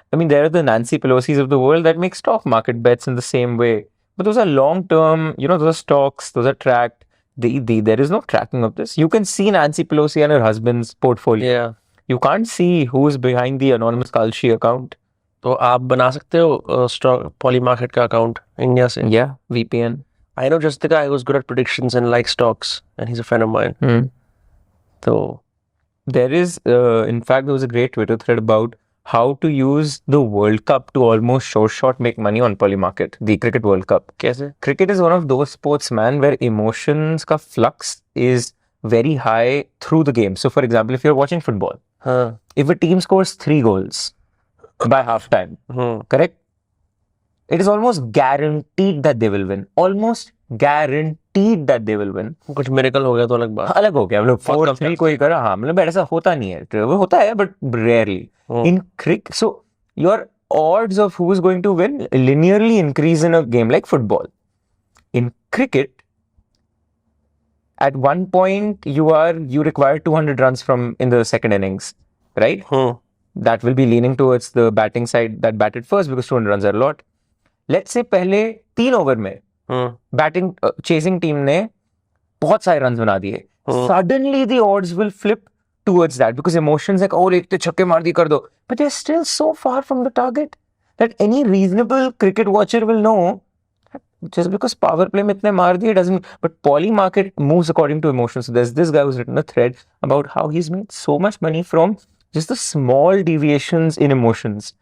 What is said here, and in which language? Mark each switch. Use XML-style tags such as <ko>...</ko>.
<en>I mean, there are the Nancy Pelosi's of the world that make stock market bets in the same way. But those are long-term, those are stocks, those are tracked. There is no tracking of this. You can see Nancy Pelosi and her husband's portfolio. Yeah. You can't see who's behind the anonymous Kalshi account.</en> <hi>तो आप बना सकते हो stock Polymarket का account India से.</hi> <en>Yeah, VPN. I know just the guy who's good at predictions and likes stocks, and he's a friend of mine. So There is, in fact, there was a great Twitter thread about how to use the World Cup to almost short make money on Polymarket, the Cricket World Cup.</en> <hi>कैसे?</hi> <en>Cricket is one of those sports, man, where emotions ka flux is very high through the game. So, for example, if you're watching football, Huh. If a team scores 3 goals by halftime, correct? It is almost guaranteed that they will win. Almost guaranteed that they will win.</en> <hi>कुछ miracle हो गया तो अलग बात. अलग हो गया मतलब 4-3 कोई करा हाँ मतलब ऐसा होता नहीं है वो होता है</hi> <en>but rarely in cricket. So your odds of who is going to win linearly increase in a game like football. In cricket, at one point you require 200 runs from in the second innings, right? That will be leaning towards the batting side that batted first because 200 runs are a lot. Let's say</en> <hi>पहले 3 over में batting chasing team ने बहुत सारे run बना दिए.</hi> <en>Suddenly the odds will flip towards that because emotions like oh</en> <hi>एक तो छक्के मार दिए कर दो,</hi> <en>but they're still so far from the target that any reasonable cricket watcher will know just because power play</en> <hi>में इतने मार दिए</hi> <en>doesn't. But poly market moves according to emotions. So there's this guy who's written a thread about how he's made so much money from just the small deviations in emotions.</en>